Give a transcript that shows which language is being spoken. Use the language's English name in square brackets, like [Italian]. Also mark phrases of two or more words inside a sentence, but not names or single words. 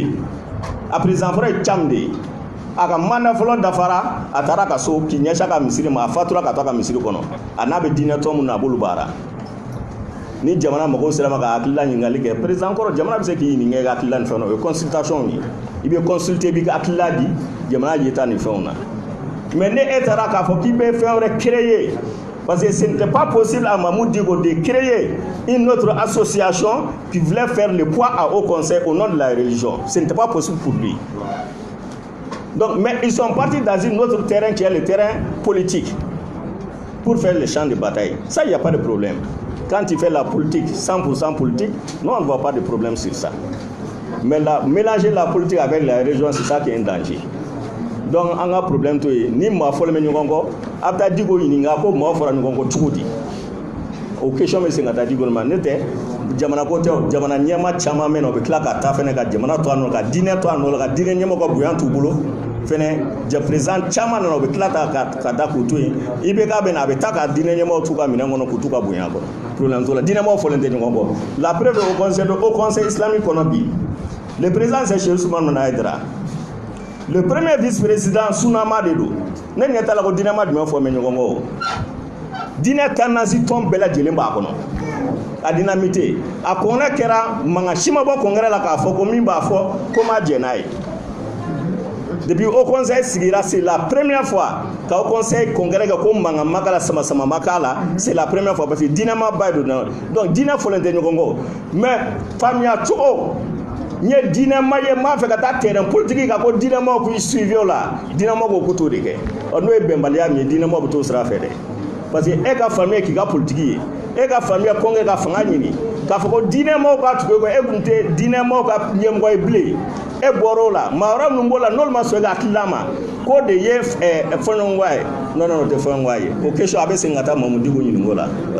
[Bambara] a président fɔlɔ ye Cham de ye a ka mandat fɔlɔ dafara a taara ka so k'i ɲɛsin a ka misiri ma a fatura ka to a ka misiri kɔnɔ a n'a bɛ diinɛ tɔn min na a b'olu baara ni jamana mɔgɔw sera ma ka hakilila ɲininkali kɛ président kɔrɔ jamana bɛ se k'i ɲininka i ka hakilila ni fɛnw na o ye consultation ye i bɛ consulter i b'i ka hakilila di jamana yeta ni fɛnw na mais ne e taara k'a fɔ k'i bɛ fɛn wɛrɛ créer [French] parce que ce n'était pas possible à Mamadou Diko de créer une autre association qui voulait faire le poids à haut conseil au nom de la religion. [Bambara] Ce n'était pas possible pour lui. Donc, mais ils sont partis dans un autre terrain qui est le terrain politique pour faire le champ de bataille. Ça, il n'y a pas de problème. Quand tu fais la politique, 100% politique, nous, on ne voit pas de problème sur ça. Mais mélanger la politique avec la religion, c'est ça qui est un danger. donc an ka problème to ye ni maa fɔlen bɛ ɲɔgɔn kɔ a bɛ taa diko ɲininka ko maa fɔra ɲɔgɔn kɔ cogo di o question bɛ se ka taa diko ma ne tɛ jamana ko tɛ jamana ɲɛma caman bɛ na o bɛ tila ka taa fɛnɛ ka jamana to a nɔ ka diinɛ to a nɔ la ka diinɛ ɲɛmɔgɔ ka bonya t'u bolo fɛnɛ président caman nana o bɛ tila ka da k'u to yen i bɛ k'a bɛ na a bɛ taa ka diinɛ ɲɛmɔgɔ t'u ka minɛn kɔnɔ k'u t'u ka bonya kɔnɔ problème t'o la diinɛmɔgɔ fɔlen tɛ ɲɔgɔn kɔ la preuve [French] au conseil islamique [Bambara] kɔnɔ bi [French] le président c'est Cheikh Ousmane Nono Aidara le premier vice-président [Bambara] Sunama de don ne ɲɛ t'a la ko diinɛ ma jumɛn fɔ mɛ ɲɔgɔn kɔ o diinɛ tanasi tɔn bɛɛ lajɛlen b'a kɔnɔ a dynamité a kɔnɛ kɛra mankan si ma bɔ congrès la k'a fɔ ko min b'a fɔ ko ma jɛn n'a ye [French] depuis au conseil [Bambara] sigira [French] c'est la première fois qu'au conseil [Bambara] congrès kɛ ko mankan ma k'a la sama-sama ma k'a la [French] c'est la première fois parce que [Bambara] diinɛ ma ba ye don donc diinɛ fɔlen tɛ ɲɔgɔn kɔ mais faamuya cogo n ye diinɛ ma ye n b'a fɛ ka taa [French] terrain politique [Bambara] kan ko diinɛmaw k'u suivi o la diinɛmaw ko k'u t'o de kɛ n'o ye bɛnbaliya min ye diinɛmaw bɛ t'o sira fɛ dɛ [French] parce que [Bambara] e ka faamuya k'i ka politique ye e ka faamuya kɔngɛ ka fanga ɲini k'a fɔ ko diinɛmaw ka tugu e kun tɛ diinɛmaw ka ɲɛmɔgɔ ye bilen e bɔra o la maa wɛrɛ minnu b'o la n'olu ma sɔn e ka hakilila ma k'o de ye fɔɲɔgɔnkɔ ye non o tɛ fɔɲɔgɔnkɔ ye o question a bɛ segin ka taa Mamu Diko ɲininka o la.